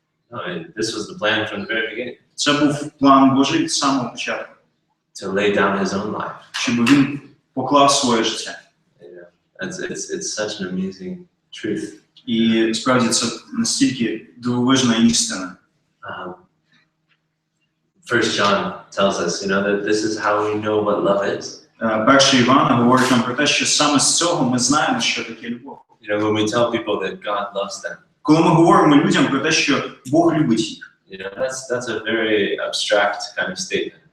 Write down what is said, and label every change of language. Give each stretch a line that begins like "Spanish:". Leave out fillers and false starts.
English: No, this was the plan from the very beginning.
Ukrainian: Це був план Божий з самого початку.
English: To lay down his own life.
Ukrainian: Щоб він поклав своє життя.
English: It's such an amazing truth.
Ukrainian: І справді це настільки дивовижна істина.
English: First John tells us, you know, that this is how we know what love is.
Ukrainian: Перший Івана говорить нам про те, що саме з цього ми знаємо, що таке любов.
English: You know, when we tell people that God loves them.
Ukrainian: Коли ми говоримо людям про те, що Бог любить їх.
English: You know, that's a very abstract kind of statement.